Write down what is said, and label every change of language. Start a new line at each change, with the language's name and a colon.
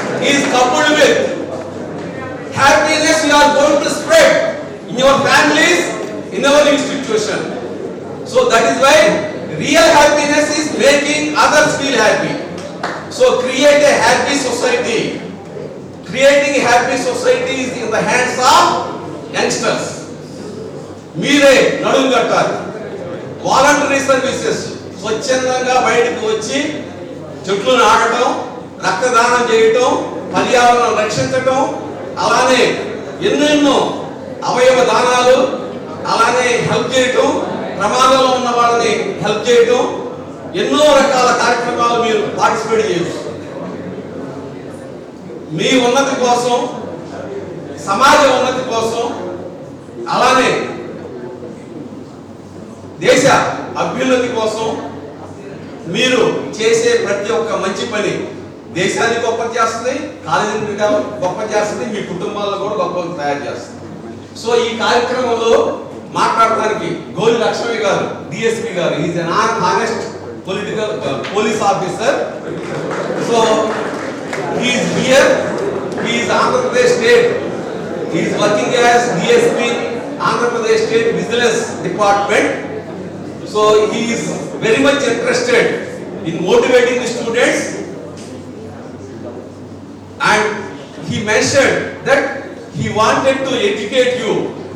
English: Is coupled with happiness you are going to spread in your families, in our institution. So that is why real happiness is making others feel happy. So create a happy society. Creating a happy society is in the hands of youngsters.
Telugu: మీరే నడుము కట్టాలి. Voluntary services స్వచ్ఛందంగా బయటకు వచ్చి చెట్లు నాటడం, రక్తదానం చేయటం, పర్యావరణం రక్షించటం, అలానే ఎన్నెన్నో అవయవ దానాలు, అలానే హెల్ప్ చేయటం, ప్రమాదంలో ఉన్న వాళ్ళని హెల్ప్ చేయటం, ఎన్నో రకాల కార్యక్రమాలు మీరు పార్టిసిపేట్ చేయవచ్చు. మీ ఉన్నతి కోసం, సమాజ ఉన్నతి కోసం, అలానే దేశ అభ్యున్నతి కోసం మీరు చేసే ప్రతి ఒక్క మంచి పని దేశాన్ని గొప్ప చేస్తుంది, కాలేజీని గొప్ప చేస్తుంది, మీ కుటుంబాలను కూడా గొప్పగా తయారు చేస్తుంది. సో ఈ కార్యక్రమంలో మాట్లాడడానికి గోలి లక్ష్మి గారు, డిఎస్పీ గారు,
English: Is an honest political police officer. So he is here, he is Andhra Pradesh state He is working as DSP, Andhra Pradesh State Vigilance Department. So he is very much interested in motivating the students, and he mentioned that he wanted to educate you.